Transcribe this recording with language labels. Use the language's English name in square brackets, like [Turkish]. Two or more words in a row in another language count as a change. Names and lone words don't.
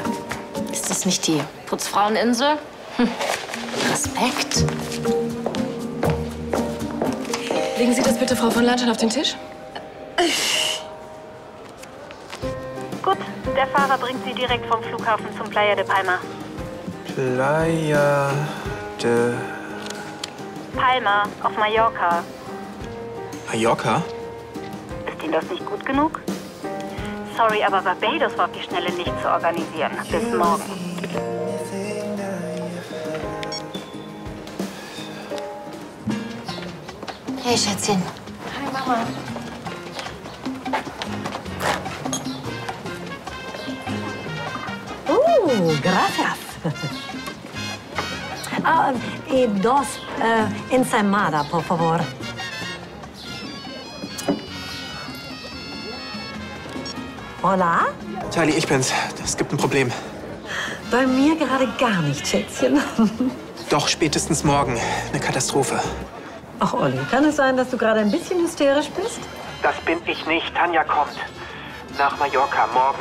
[German] Ist das nicht die Putzfraueninsel? Respekt. Legen Sie das bitte Frau von Lahnstein auf den Tisch? Gut, der Fahrer bringt Sie direkt vom Flughafen zum Playa de Palma. Playa de... Palma auf Mallorca. Mallorca? Ist Ihnen das nicht gut genug? Sorry, aber Barbados war auf die Schnelle nicht zu organisieren. Bis morgen. Hey, Schätzchen. Hi, Mama. [Spanish] Gracias. Dos ensaimada, por favor. Hola? [German] Charlie, ich bin's. Es gibt ein Problem. Bei mir gerade gar nicht, Schätzchen. Doch, spätestens morgen. Eine Katastrophe. Ach, Olli, kann es sein, dass du gerade ein bisschen hysterisch bist? Das bin ich nicht. Tanja kommt. Nach Mallorca, morgen.